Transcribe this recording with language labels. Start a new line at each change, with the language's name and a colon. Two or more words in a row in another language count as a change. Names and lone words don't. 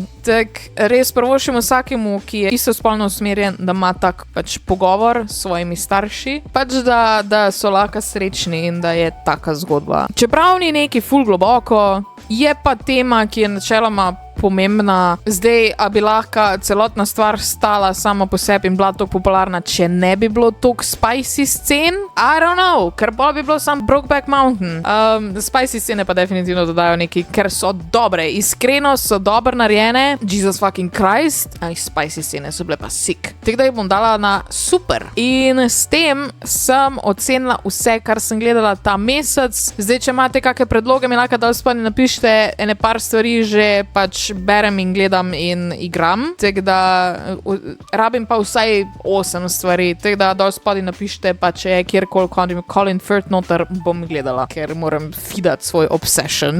Slovenian: Tak, res prvošim vsakemu, ki je istospolno usmerjen, da ima tak pač pogovor s svojimi starši, pač da so lahko srečni in da je taka zgodba. Čeprav ni neki ful globoko, je pa tema, ki je načeloma pomembna. Zdaj, a bi lahko celotna stvar stala sama po sebi in bila tako popularna, če ne bi bilo toliko spicy scen?
English: I don't know,
Slovenian: ker pa bi bilo sam Brokeback Mountain. Spicy scene pa definitivno dodajo neki, ker so dobre, iskreno so dobro narejene.
English: Jesus fucking Christ.
Slovenian: Spicy scene so bile pa sick. Tako da jih bom dala na super. In s tem sem ocenila vse, kar sem gledala ta mesec. Zdaj, če imate kakšne predloge, mi lahko dal spodaj napišite ene par stvari, že pač berem in gledam in igram, tako da rabim pa vsaj 8 stvari, tako da dol spodaj napišite, pa če je kjerkoli Colin Firth noter, bom gledala, ker moram feedati svoj obsession.